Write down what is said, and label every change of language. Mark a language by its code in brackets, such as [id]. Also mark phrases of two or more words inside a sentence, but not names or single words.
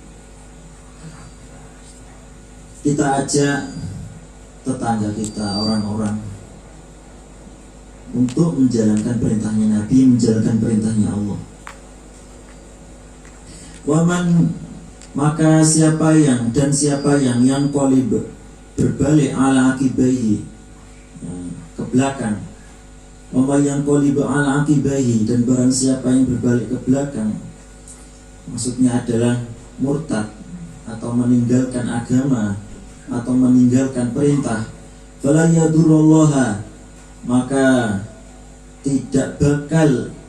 [id] Kita ajak tetangga kita, orang-orang, untuk menjalankan perintahnya Nabi, menjalankan perintahnya Allah. Waman, maka siapa yang qalib, berbalik [ar] ala akibaihi, [id] ke belakang, [ar] Wa may yanqalibu ala aqibahi, [id] dan barang siapa yang berbalik ke belakang, maksudnya adalah murtad atau meninggalkan agama atau meninggalkan perintah, [ar] fala yadurullaha, [id] maka tidak bakal